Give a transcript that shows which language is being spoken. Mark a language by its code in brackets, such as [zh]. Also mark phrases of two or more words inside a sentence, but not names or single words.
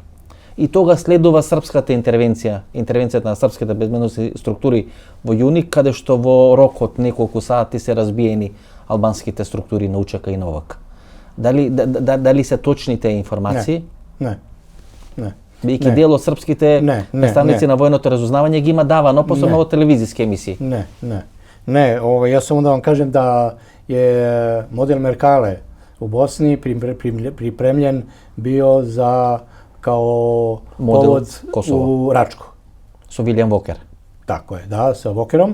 [mk] И тога следува српската интервенцијата на српските безбедносни структури во Јуник, каде што во рок од неколку сати се разбиени албанските структури на УЧК и на ОВК. Дали се точни тие информации? Не. Бидејќи дел од српските представници на војното разузнавање ги има давано посебно во телевизиски емисии. [sr] Ne, ja samo da vam kažem da je model Merkale u Bosni pripremljen bio kao povod u Račku. [mk] Со Вилијам Вокер. [sr] Tako je, da, sa Vokerom.